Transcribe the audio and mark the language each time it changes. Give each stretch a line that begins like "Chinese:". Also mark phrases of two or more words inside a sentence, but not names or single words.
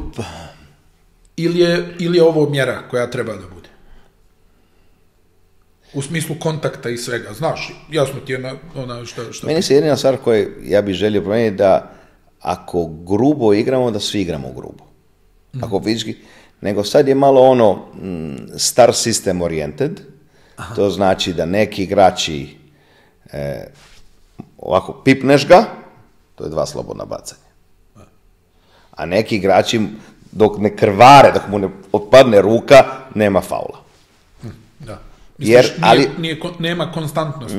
Bosnian: Ili je ovo mjera koja treba da bude? U smislu kontakta i svega, znaš, jasno ti je ona šta... Meni se jedina stvar koju ja bih želio promijeniti da ako grubo igramo, da svi igramo grubo. Ako fizički, nego sad je malo
English: star system oriented,
Bosnian: to znači da neki igrači ovako pipneš ga, to je 2 slobodna bacanja. A neki igrači dok ne krvare, dok mu ne otpadne ruka, nema faula. Da. Misliš, nema konstantnosti.